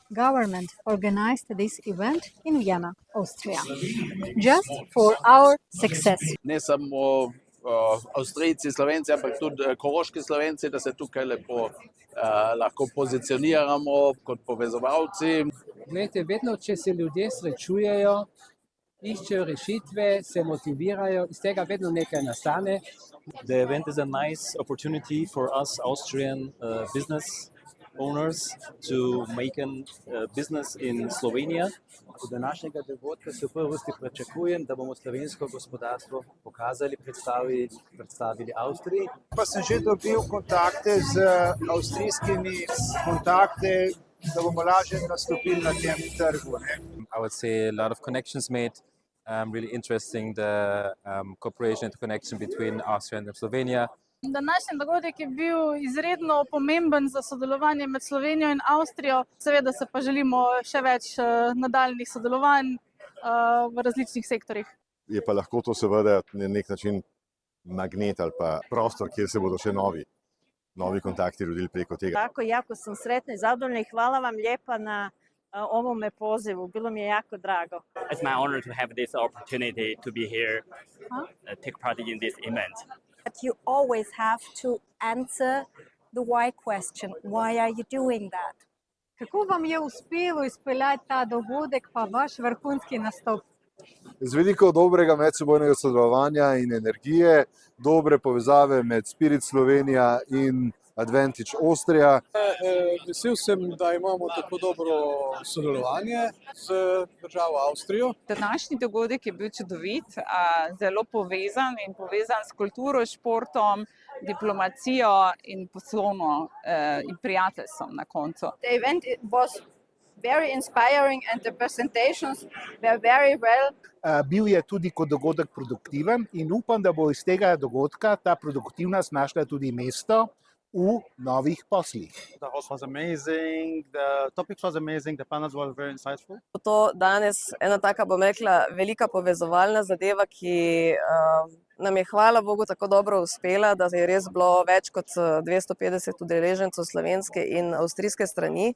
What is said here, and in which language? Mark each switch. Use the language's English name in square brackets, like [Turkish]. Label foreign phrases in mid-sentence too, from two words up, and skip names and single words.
[English] government organized this event in Vienna, Austria, just for our success. [Slovenian] Ne samo Avstrijci, Slovenci, ampak tudi koroški Slovenci, da se tukaj lepo lahko pozicioniramo kot povezovalci. Glejte, vedno, če se ljudje srečujejo, iščejo rešitve, se motivirajo, iz tega vedno nekaj nastane. [English] The event is a nice opportunity for us Austrian business owners to make a business in Slovenia. [Slovenian] Od današnjega dogodka se v prvi vrsti pričakujem, da bomo slovensko gospodarstvo pokazali, predstavili Avstriji. Pa sem že dobil kontakte z avstrijskimi kontakte, da bomo lažje nastopili na tem trgu. [English] I would say a lot of connections made. Really interesting the cooperation and the connection between Austria and Slovenia. [Slovenian] Današnji dogodek je bil izredno pomemben za sodelovanje med Slovenijo in Avstrijo. Seveda se pa želimo še več nadaljnih sodelovanj v različnih sektorjih. Je pa lahko to seveda na nek način magnet ali pa prostor, kjer se bodo še novi kontakti rodili preko tega. Tako, [Croatian] jako sam sretna i zadovoljna i hvala vam lijepa na ovome pozivu. Bilo mi je jako drago. [English] It's my honor to have this opportunity to be here, take part in this event. But you always have to answer the why question. Why are you doing that? [Slovenian] Kako vam je uspelo izpeljati ta dogodek pa vaš vrhunski nastop? Z veliko dobrega medsebojnega sodelovanja in energije, dobre povezave med Spirit Slovenija in Advantage Austria. Vesel sem, da imamo tako dobro sodelovanje z državo Avstrijo. Današnji dogodek je bil čudovit, zelo povezan s kulturo, športom, diplomacijo in poslovno in prijateljstvom na koncu. [English] The event was very inspiring and the presentations were very well. [Slovenian] Bil je tudi kot dogodek produktiven in upam, da bo iz tega dogodka ta produktivnost našla tudi mesto v novih poslih. [English] The host was amazing, the topics was amazing, the panels were very insightful. [Slovenian] To danes ena taka, bom rekla, velika povezovalna zadeva, ki nam je hvala Bogu tako dobro uspela, da je res bilo več kot 250 udeležencev slovenske in avstrijske strani.